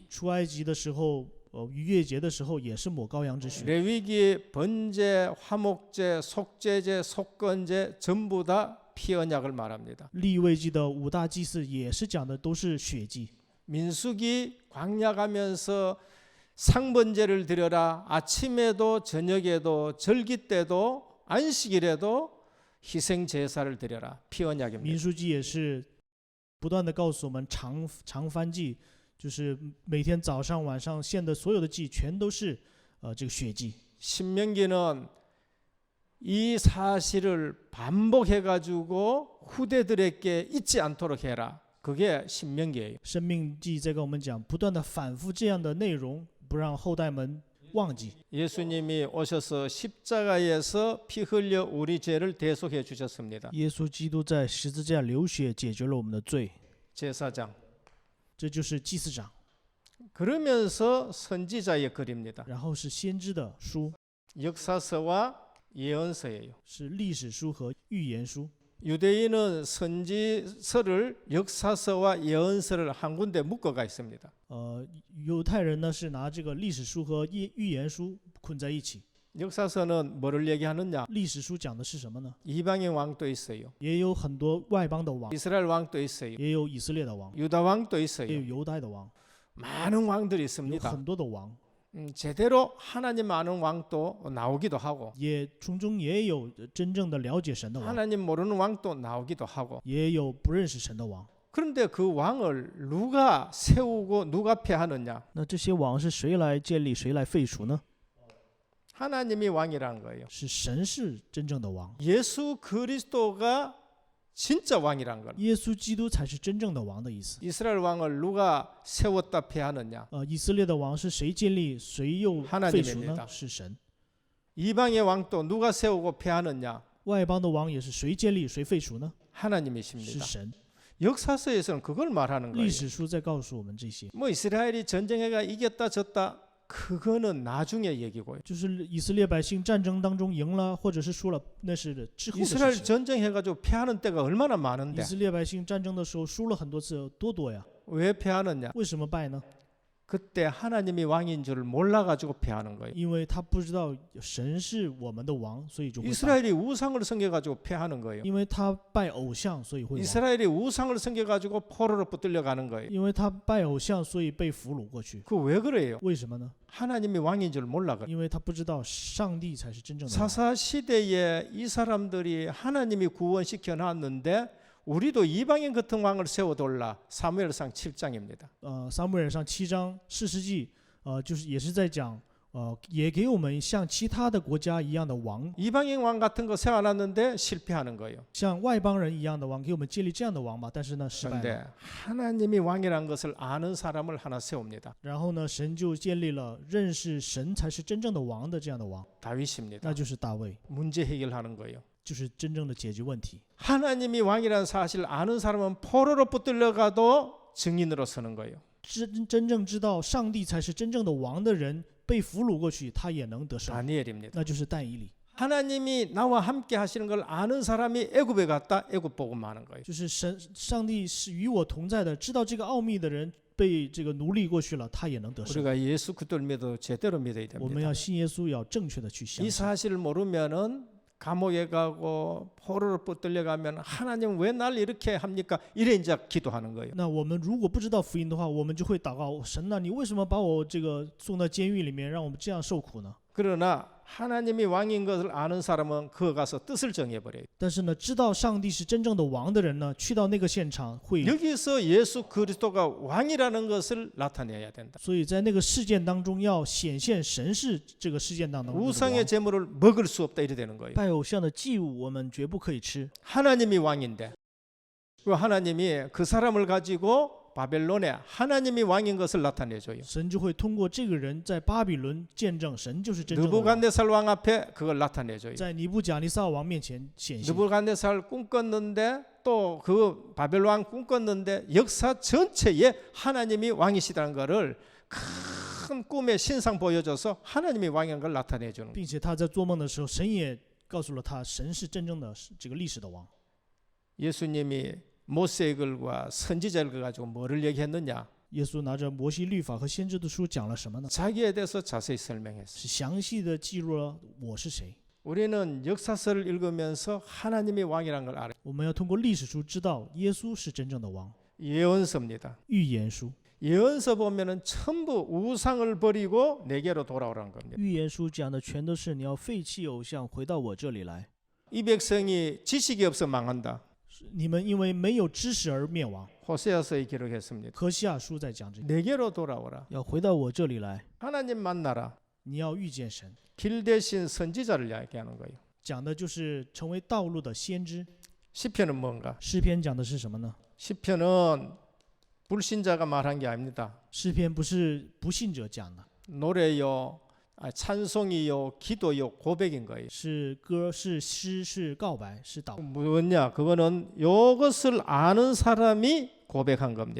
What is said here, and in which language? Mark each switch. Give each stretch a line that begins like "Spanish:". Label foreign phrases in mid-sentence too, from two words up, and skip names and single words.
Chinese: 出埃及的时候，逾越节的时候也是抹羔羊之血。
Korean: 레위기 번제, 화목제, 속죄제, 속건제 전부 다 피 언약을 말합니다.
Chinese: 利未记的五大祭祀也是讲的都是血祭。
Korean: 민수기 광야 가면서 상번제를 드려라. 아침에도 저녁에도 절기 때도 안식일에도 희생 제사를 드려라. 피 언약입니다.
Chinese: 民书记也是不断的告诉我们常燔祭，就是每天早上晚上献的所有的祭全都是这个血祭。
Korean: 신명기는 이 사실을 반복해 가지고 후대들에게 잊지 않도록 해라. 그게 신명기예요.
Chinese: 生命记在跟我们讲，不断的反复这样的内容，不让后代们忘记。
Korean: 예수님이 오셔서 십자가에서 피 흘려 우리 죄를 대속해 주셨습니다.
Chinese: 耶稣基督在十字架流血解决了我们的罪，
Korean: 제사장.
Chinese: 这就是祭司长。
Korean: 그러면서 선지자의 글입니다.
Chinese: 然后是先知的书，
Korean: 역사서와 예언서예요.
Chinese: 是历史书和预言书。
Korean: 유대인은 선지서를 역사서와 예언서를 한 군데 묶어가 있습니다.
Chinese: 犹太人呢是拿这个历史书和预言书捆在一起。
Korean: 역사서는 뭐를 얘기하느냐?
Chinese: 历史书讲的是什么呢？
Korean: 이방인 왕도 있어요.
Chinese: 也有很多外邦的王，
Korean: 이스라엘 왕도 있어요.
Chinese: 也有以色列的王，
Korean: 유다 왕도
Chinese: 也
Korean: 있어요.
Chinese: 有犹太的王，
Korean: 많은 왕들이
Chinese: 有
Korean: 있습니다.
Chinese: 很多的王，
Korean: 제대로 하나님 아는 왕도 나오기도 하고
Chinese: 也从中也有真正的了解神的王，
Korean: 하나님 모르는 왕도 나오기도 하고
Chinese: 也有不认识神的王。
Korean: 그런데 그 왕을 누가 세우고 누가 폐하느냐?
Chinese: 那这些王是谁来建立，谁来废除呢？
Korean: 하나님이 왕이라는 거예요.
Chinese: 是神是真正的王，
Korean: 예수 그리스도가 진짜 왕이란 걸.
Chinese: 耶稣基督才是真正的王的意思。
Korean: 이스라엘 왕을 누가 세웠다 폐하느냐?
Chinese: 以色列的王是谁建立，谁又废除
Korean: 하나님입니다
Chinese: 呢？是神。 이방의 왕도 누가 세우고 폐하느냐? 外邦的王也是谁建立，谁废除呢？是
Korean: 하나님이십니다.
Chinese: 神。
Korean: 역사서에서는 그걸 말하는
Chinese: 历
Korean: 거예요.
Chinese: 史书在告诉我们这些，
Korean: 뭐 이스라엘이 전쟁해가 이겼다 졌다 그거는 나중에 얘기고요.
Chinese: 就是以色列百姓战争当中赢了，或者是输了，那是之后的
Korean: 이스라엘
Chinese: 事情。
Korean: 전쟁해가지고 패하는 때가 얼마나
Chinese: 以
Korean: 많은데
Chinese: 色列百姓战争的时候输了很多次，多呀？
Korean: 왜 패하느냐?
Chinese: 为什么败呢？
Korean: 그때 하나님이 왕인 줄 몰라가지고 패하는 거예요.
Chinese: 因为他不知道神是我们的王，所以就会败。
Korean: 이스라엘이 우상을 섬겨가지고 패하는 거예요.
Chinese: 因为他拜偶像，所以会亡。
Korean: 이스라엘이 우상을 섬겨가지고 포로로 붙들려 가는 거예요.
Chinese: 因为他拜偶像，所以被俘虏过去。
Korean: 그 왜 그래요?
Chinese: 为什么呢？
Korean: 하나님이 왕인 줄 몰라 그래.
Chinese: 因为他不知道上帝才是真正的王。
Korean: 사사 시대에 이 사람들이 하나님이 구원시켜 놨는데 우리도 이방인 같은 왕을 세워둘라. 사무엘상 7장입니다.
Chinese: 撒母耳上7章士师记，就是也是在讲，也给我们像其他的国家一样的王，
Korean: 이방인 왕 같은 거 세워놨는데 실패하는 거예요.
Chinese: 像外邦人一样的王，给我们建立这样的王吧，但是呢失败了。
Korean: 그런데 하나님이 왕이라는 것을 아는 사람을 하나 세웁니다.
Chinese: 然后呢，神就建立了认识神才是真正的王的这样的王，
Korean: 다윗입니다.
Chinese: 那就是大卫，
Korean: 문제 해결하는 거예요.
Chinese: 就是真正的解决问题。
Korean: 하나님이 왕이라는 사실을 아는 사람은 포로로 붙들려가도 증인으로 서는 거예요.
Chinese: 真正知道上帝才是真正的王的人，被俘虏过去，他也能得胜，
Korean: 다니엘입니다.
Chinese: 那就是但以理。
Korean: 하나님이 나와 함께 하시는 걸 아는 사람이 애굽에 갔다 애굽 복음하는 거예요.
Chinese: 就是上帝是与我同在的，知道这个奥秘的人被这个奴隶过去了，他也能得胜。
Korean: 우리가 예수 그리스도를 믿어 제대로 믿어야
Chinese: 我们
Korean: 됩니다.
Chinese: 要信耶稣，要正确的去相
Korean: 이
Chinese: 信。
Korean: 사실을 모르면은 감옥에 가고 포로로 붙들려 가면 하나님 왜 날 이렇게 합니까? 이래 이제 기도하는 거예요.
Chinese: 那我们如果不知道福音的话，我们就会祷告神呐，你为什么把我这个送到监狱里面，让我们这样受苦呢？
Korean: 그러나 하나님이 왕인 것을 아는 사람은 그거 가서 뜻을 정해버려요.
Chinese: 但是呢，知道上帝是真正的王的人呢，去到那个现场会，
Korean: 여기서 예수 그리스도가 왕이라는 것을 나타내야 된다.
Chinese: 所以在那个事件当中要显现神是这个事件当中的
Korean: 우상의
Chinese: 王。
Korean: 제물을 먹을 수 없다 이래 되는 거예요.
Chinese: 拜偶像的祭物我们绝不可以吃，
Korean: 하나님이 왕인데 그 하나님이 그 사람을 가지고 바벨론에 하나님이 왕인 것을 나타내줘요.
Chinese: 神就会通过这个人在巴比伦见证神就是真正的王，
Korean: 느부갓네살 왕 앞에 그걸 나타내줘요.
Chinese: 在尼布甲尼撒王面前显现。
Korean: 느부갓네살 꿈꿨는데 또 그 바벨론 왕 꿈꿨는데 역사 전체에 하나님이 왕이시다는 것을 큰 꿈의 신상 보여줘서 하나님이 왕인 걸 나타내주는 거예요.
Chinese: 并且他在做梦的时候，神也告诉了他，神是真正的这个历史的王。
Korean: 예수님이 모세의 글과 선지자를 가지고 뭐를 얘기했느냐?
Chinese: 耶稣拿着摩西律法和先知的书讲了什么呢？
Korean: 자기에 대해서 자세히 설명했어요.
Chinese: 是详细的记录了我是谁。
Korean: 우리는 역사서를 읽으면서 하나님이 왕이라는 걸 알아요.
Chinese: 我们要通过历史书知道耶稣是真正的王。
Korean: 예언서입니다.
Chinese: 预言书，
Korean: 예언서 보면은 전부 우상을 버리고 내게로 돌아오라는 겁니다.
Chinese: 预言书讲的全都是你要废弃偶像，回到我这里来。
Korean: 이 백성이 지식이 없어 망한다.
Chinese: 你们因为没有知识而灭亡。
Korean: 호세아서에 기록했습니다.
Chinese: 何西阿书在讲这个，
Korean: 내게로 돌아오라.
Chinese: 要回到我这里来，
Korean: 하나님 만나라.
Chinese: 你要遇见神。
Korean: 길 대신 선지자를 이야기하는 거예요.
Chinese: 讲的就是成为道路的先知。
Korean: 시편은 뭔가?
Chinese: 诗篇讲的是什么呢？
Korean: 시편은 불신자가 말한 게 아닙니다.
Chinese: 诗篇不是不信者讲的，
Korean: 노래요, 찬송이요, 기도요, 고백인 거예요.
Chinese: 是歌，是诗，是告白，是祷，
Korean: 뭐냐? 그거는 이것을 아는 사람이 고백한 겁니다.